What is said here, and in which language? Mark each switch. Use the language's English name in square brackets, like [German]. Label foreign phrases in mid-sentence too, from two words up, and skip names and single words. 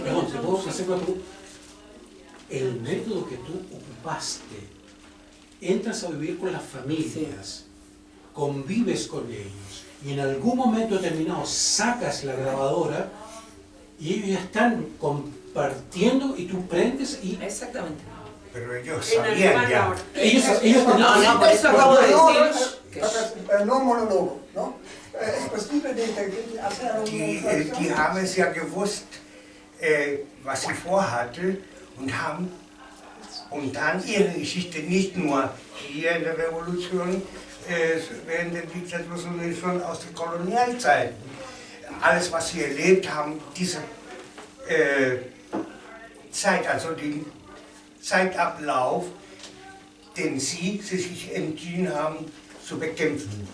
[Spanish] Perdón, ¿te puedo hacer una pregunta? El método que tú ocupaste, entras a vivir con las familias, convives con ellos, y en algún momento determinado sacas la grabadora y ellos están partiendo y tú prendes y... Exactamente. Pero ellos En sabían alemán ya. ahora. Ellos No, por eso acabo de decir que... No monólogo, ¿no? Es posible de hacer [German] Die haben es ja gewusst, was sie vorhatte und dann ihre Geschichte nicht nur hier in der Revolution, während der Diktatur, sondern schon aus der Kolonialzeit. Alles, was sie erlebt haben, diese Zeit, also den Zeitablauf, den sie sich entschieden haben zu bekämpfen.